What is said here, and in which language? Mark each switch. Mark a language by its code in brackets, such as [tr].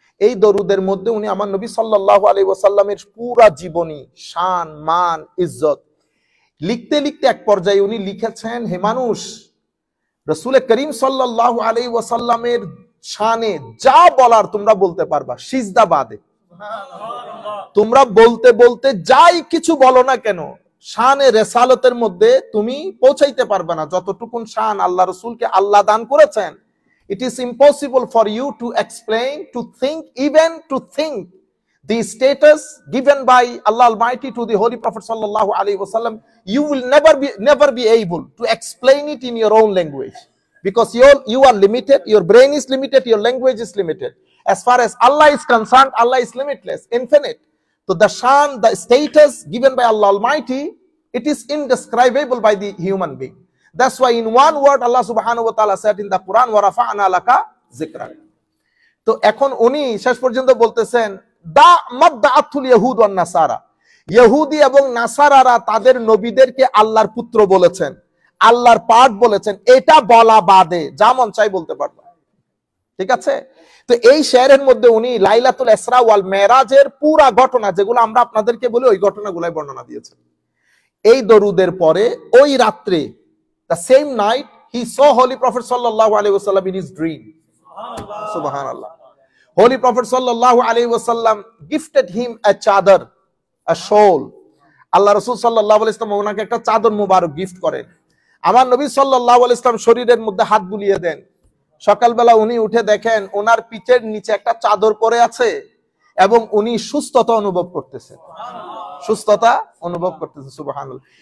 [bn] এই দরুদের মধ্যে উনি আমার নবী সাল্লাল্লাহু আলাইহি ওয়াসাল্লামের পুরা জীবনী, শান, মান, ইজ্জত লিখতে লিখতে এক পর্যায়ে উনি লিখেছেন, হে মানুষ, রাসূল করিম সাল্লাল্লাহু আলাইহি ওয়াসাল্লামের শানে যা বলার তোমরা বলতে পারবা, সিজদা বাদে তোমরা বলতে বলতে যাই কিছু বলো না কেন, শানে রেসালতের মধ্যে তুমি পৌঁছাইতে পারবে না যতটুকুন শান আল্লাহ রাসূলকে আল্লাহ দান করেছেন। [en] It is impossible for you to explain, to think, even to think the status given by Allah Almighty to the Holy Prophet sallallahu alaihi wasallam. You will never be able to explain it in your own language, because you are limited, your brain is limited, your language is limited. As far as Allah is concerned, Allah is limitless, infinite. So the shan, the status given by Allah Almighty, it is indescribable by the human being. That's why in one word Allah subhanahu wa ta'ala said in the Quran, [ar] wa rafa'na laka zikrak. [bn] তো এখন উনি শেষ পর্যন্ত বলতেছেন, [ar] দা মাদদাআতুল ইয়াহুদ ওয়ান নাসারা, [bn] ইহুদি এবং নাসারারা তাদের নবীদেরকে আল্লাহর পুত্র বলেছেন, আল্লাহর পাঠ বলেছেন, এটা বলা বাদে যা মন চাই বলতে পারবে। ঠিক আছে? তো এই শেয়ারের মধ্যে উনি লাইলাতুল ইসরা ওয়াল মেরাজের পুরা ঘটনা, যেগুলো আমরা আপনাদেরকে বলি, ওই ঘটনাগুলাই বর্ণনা দিয়েছেন। এই দরুদের পরে ওই রাত্রে, [en] the same night, he saw Holy Prophet sallallahu alaihi wasallam in his dream. Subhanallah. Holy Prophet sallallahu alaihi wasallam gifted him a chadar, a shawl. [bn] Allah Rasul sallallahu alaihi wasallam ওনাকে একটা চাদর মুবারক গিফট করেন। আমার নবী সাল্লাল্লাহু আলাইহি ওয়াসাল্লাম শরীরের মধ্যে হাত বুলিয়ে দেন। সকালবেলা উনি উঠে দেখেন ওনার পিঠের নিচে একটা চাদর পরে আছে এবং উনি সুস্থতা অনুভব করতেছেন, সুবহানাল্লাহ।